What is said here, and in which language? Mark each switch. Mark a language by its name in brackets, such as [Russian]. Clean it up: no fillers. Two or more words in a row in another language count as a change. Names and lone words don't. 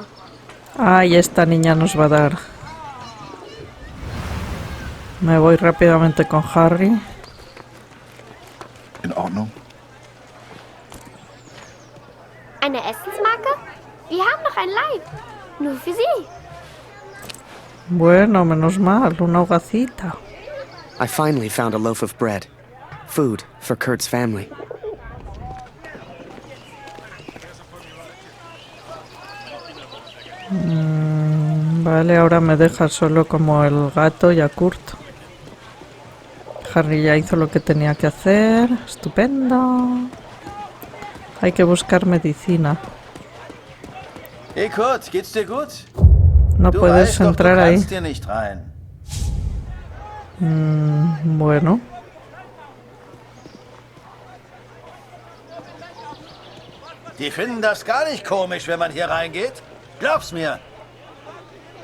[Spanish] Ay, esta niña nos va a dar. Me voy rápidamente con Harry. [German] In Ordnung. Eine Essensmarke? Wir haben noch ein Leib. Nur für Sie. [Spanish] Bueno, menos mal, una hogacita. [English] I finally found a loaf of bread. Food for Kurt's family. [Spanish] Vale, ahora me deja solo como el gato y a Kurt. Harry ya hizo lo que tenía que hacer. Estupendo. Hay que buscar medicina. [German] Hey Kurt, geht's dir gut? [Spanish] No puedes entrar ahí. [German] Dir nicht rein. [Spanish] Bueno. [German] Die finden das gar nicht komisch, wenn man hier reingeht. Glaub's mir.